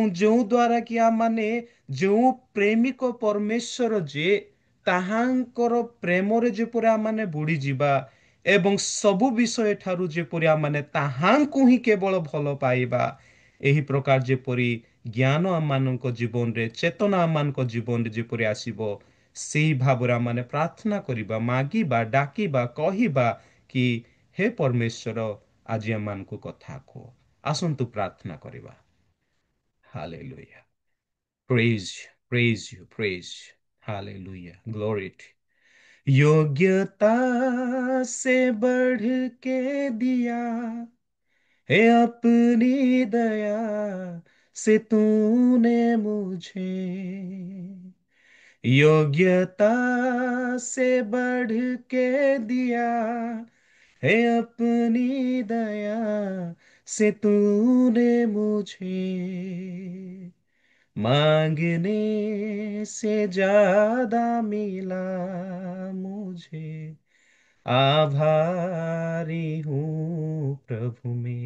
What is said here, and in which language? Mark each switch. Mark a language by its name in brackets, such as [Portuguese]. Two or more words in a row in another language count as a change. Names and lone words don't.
[Odia] ଯେଉଁ ଦ୍ୱାରା କି ଆମମାନେ ଯେଉଁ ପ୍ରେମିକ ପରମେଶ୍ୱର ଯେ ତାହାଙ୍କର ପ୍ରେମରେ ଯେପରି ଆମମାନେ ବୁଡ଼ିଯିବା ଏବଂ ସବୁ ବିଷୟ ଠାରୁ ଯେପରି ଆମମାନେ ତାହାଙ୍କୁ ହିଁ କେବଳ ଭଲ ପାଇବା, ଏହି ପ୍ରକାର ଯେପରି ଜ୍ଞାନ ଆମମାନଙ୍କ ଜୀବନରେ, ଚେତନା ଆମମାନଙ୍କ ଜୀବନରେ ଯେପରି ଆସିବ, ସେହି ଭାବରେ ଆମମାନେ ପ୍ରାର୍ଥନା କରିବା, ମାଗିବା, ଡାକିବା, କହିବା କି ହେ ପରମେଶ୍ୱର ଆଜି ଆମମାନଙ୍କୁ କଥା କୁହ। ଆସନ୍ତୁ ପ୍ରାର୍ଥନା କରିବା। Hallelujah. [English] Praise you, praise you, praise you. Hallelujah. Glory to you. [Hindi] योग्यता से बढ़ के दिया है अपनी दया से तूने मुझे, योग्यता से बढ़ के दिया है अपनी दया से तूने मुझे, मांगने से ज्यादा मिला मुझे, आभारी हूँ प्रभु में।